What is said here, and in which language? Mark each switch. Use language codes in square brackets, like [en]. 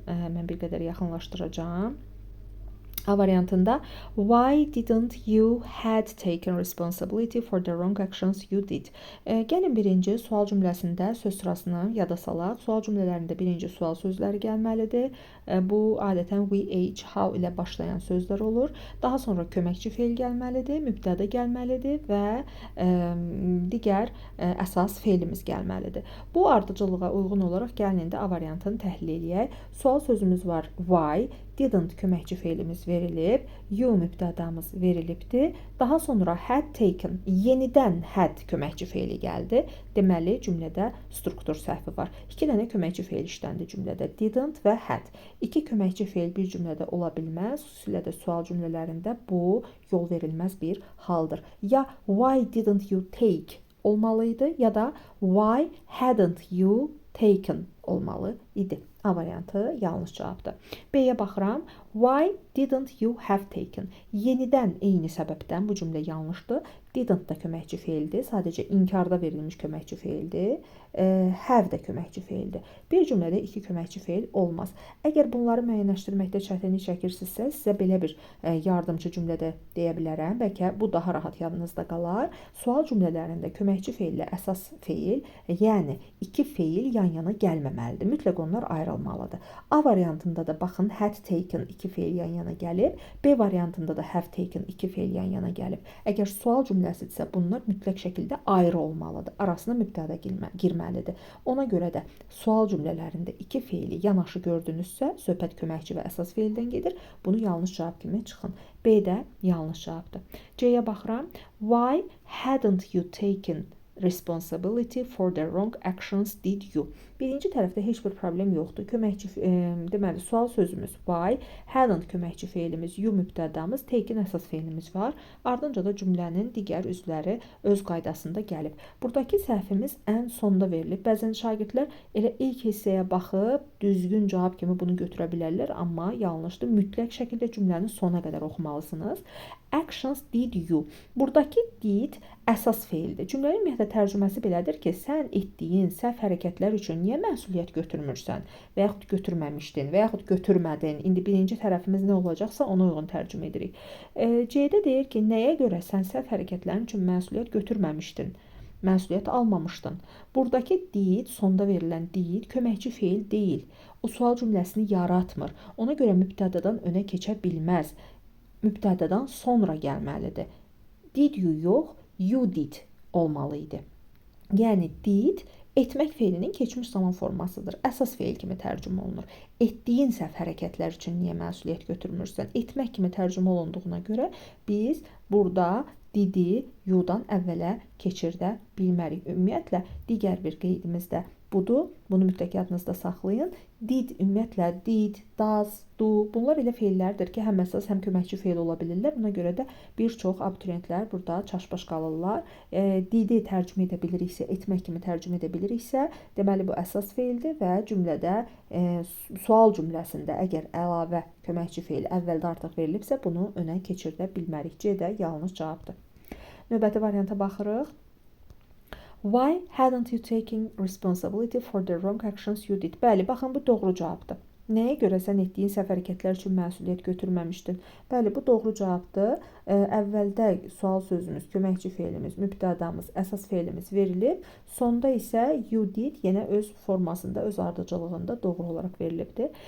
[az] Mən bir qədər yaxınlaşdıracağam. A variantında [en] why didn't you had taken responsibility for the wrong actions you did? [az] Gəlin birinci sual cümləsində söz sırasını yada salaq. Sual cümlələrində birinci sual sözləri gəlməlidir. Bu adətən we, age, how ilə başlayan sözlər olur. Daha sonra köməkçi feil gəlməlidir, mübtəda gəlməlidir və digər əsas feilimiz gəlməlidir. Bu ardıcıllığa uyğun olaraq gəlin indi A variantını təhlil edək. Sual sözümüz var why, didn't köməkçi feilimiz verilib, you mübtədamız verilibdir. Daha sonra [en] had taken, [az] yenidən had köməkçi feili gəldi. Deməli, cümlədə struktur səhvi var. 2 dənə köməkçi feil işləndi cümlədə, didn't və had. 2 köməkçi feil bir cümlədə ola bilməz, xüsusilə də sual cümlələrində bu yol verilməz bir haldır. Ya [en] why didn't you take [az] olmalıydı, ya da [en] why hadn't you taken [az] olmalı idi. A variantı yanlış cavabdır. B-yə baxıram. [en] Why didn't you have taken? [az] Yenidən eyni səbəbdən bu cümlə yanlışdır. Didn't da köməkçi feildir. Sadəcə inkarda verilmiş köməkçi feildir. Have də köməkçi feildir. Bir cümlədə 2 köməkçi feil olmaz. Əgər bunları müəyyənləşdirməkdə çətinlik çəkirsinizsə, sizə belə bir yardımcı cümlədə deyə bilərəm. Bəlkə bu daha rahat yadınızda qalar. Sual cümlələrində köməkçi feillə əsas feil, yəni 2 feil yan-yana gəlməməlidir. Mütləq onlar ayrılmalıdır. A variantında da baxın, [en] had taken [az] 2 feil yan-yana gəlib. B variantında da [en] have taken [az] 2 feil yan-yana gəlib. Əgər sual cümləsidirsə, bunlar mütləq şəkildə ayrı olmalıdır. Arasına mübtəda girməlidir. Ona görə də sual cümlələrində 2 feili yanaşı gördünüzsə, söhbət köməkçi və əsas feildən gedir. Bunu yanlış cavab kimi çıxın. B də yanlış cavabdır. C-yə baxıram. [en] Why hadn't you taken responsibility for the wrong actions did you? [az] Birinci tərəfdə heç bir problem yoxdur. Köməkçi, deməli, sual sözümüz why, hadn't köməkçi feilimiz, you mübtədamız, taken əsas feilimiz var. Ardınca da cümlənin digər üzvləri öz qaydasında gəlib. Buradakı səhvimiz ən sonda verilib. Bəzən şagirdlər elə ilk hissəyə baxıb düzgün cavab kimi bunu götürə bilərlər, amma yanlışdır. Mütləq şəkildə cümləni sona qədər oxumalısınız. [en] Actions did you. [az] Buradakı did əsas feildir. Cümlənin ümumiyyətlə tərcüməsi belədir ki, sən etdiyin səhv hərəkətlər üçün niyə məsuliyyət götürmürsən və yaxud götürməmişdin və yaxud götürmədin. İndi birinci tərəfimiz nə olacaqsa ona uyğun tərcümə edirik. C-də deyir ki, nəyə görə sən səhv hərəkətlərin üçün məsuliyyət götürməmişdin? Məsuliyyət almamışdın. Buradakı did, sonda verilən did köməkçi feil deyil. O sual cümləsini yaratmır. Ona görə mübtədadan önə keçə bilməz. Mübtədadan sonra gəlməlidir. [en] Did you [az] yox, [en] you did [az] olmalıydı. Yəni did etmək feilinin keçmiş zaman formasıdır. Əsas feil kimi tərcümə olunur. Etdiyin səhv hərəkətlər üçün niyə məsuliyyət götürmürsən? Etmək kimi tərcümə olunduğuna görə biz burada didi you-dan əvvələ keçirdə bilmərik. Ümumiyyətlə digər bir qeydimiz də budur. Bunu mütləq yadınızda saxlayın. Did, ümumiyyətlə did, does, do, bunlar elə feillərdir ki, həm əsas, həm köməkçi feil ola bilirlər. Buna görə də bir çox abituriyentlər burada çaşbaş qalırlar. Didi tərcümə edə biliriksə, etmək kimi tərcümə edə biliriksə, deməli bu əsas feildir və cümlədə sual cümləsində əgər əlavə köməkçi feil əvvəldə artıq verilibsə, bunu önə keçirdə bilmərik. C də yanlış cavabdır. Növbəti varianta baxırıq. [en] Why hadn't you taken responsibility for the wrong actions you did? [az] Bəli, baxın, bu doğru cavabdır. Nəyə görə sən etdiyin səhv hərəkətlər üçün məsuliyyət götürməmişdin? Bəli, bu doğru cavabdır. Əvvəldə sual sözümüz, köməkçi feilimiz, mübtədamız, əsas feilimiz verilib. Sonda isə [en] you did [az] yenə öz formasında, öz ardıcıllığında doğru olaraq verilibdir.